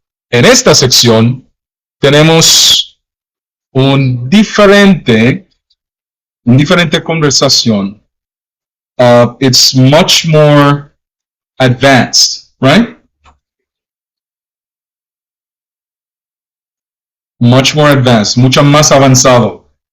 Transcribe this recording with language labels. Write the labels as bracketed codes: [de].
[es] En esta sección tenemos una diferente conversación. [en] It's much more advanced, right? Much more advanced, [es] mucho más avanzado.